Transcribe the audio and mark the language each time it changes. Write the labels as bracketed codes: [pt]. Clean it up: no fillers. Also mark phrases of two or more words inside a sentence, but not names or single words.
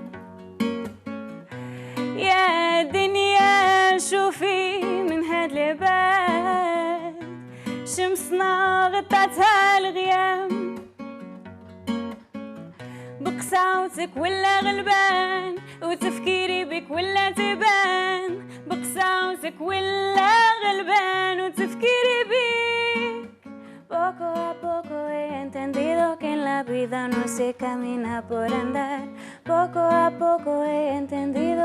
[ar] يا دنيا شوفي من هاد العباد شمسنا غطاتها الغيام. بقساوتك ولا غلبان وتفكيري بك ولا تبان. بقساوتك ولا غلبان وتفكيري بك. [es] Poco a poco he entendido que en la vida no se camina por andar. Poco a poco he entendido.